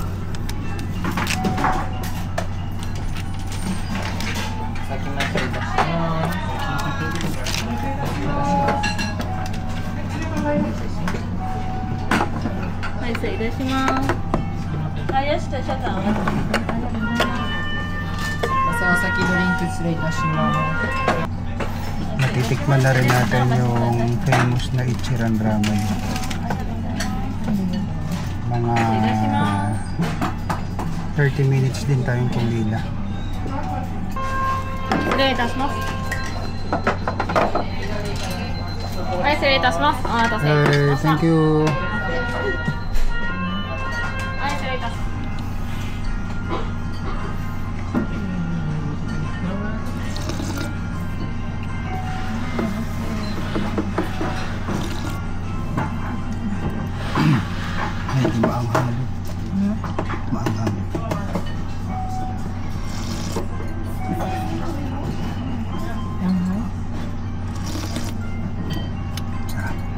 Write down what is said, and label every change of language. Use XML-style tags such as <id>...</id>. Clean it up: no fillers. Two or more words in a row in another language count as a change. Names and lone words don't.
<ja>先までいたします。はい、失礼いたします。はい、よし、スペシャルタオル。お先ドリンク失礼いたします。</ja> <tl>Natitikman na rin natin yung famous na Ichiran Ramen. Mga 30 minutes din tayong pumila.</tl> <ja>失礼いたします。はい、失礼いたします。お待たせいたしました。</ja> <en>Thank you.</en> <ja>はい、失礼いたします。</ja> <tl>Medyo maanghang. Maanghang. Sarap.</tl>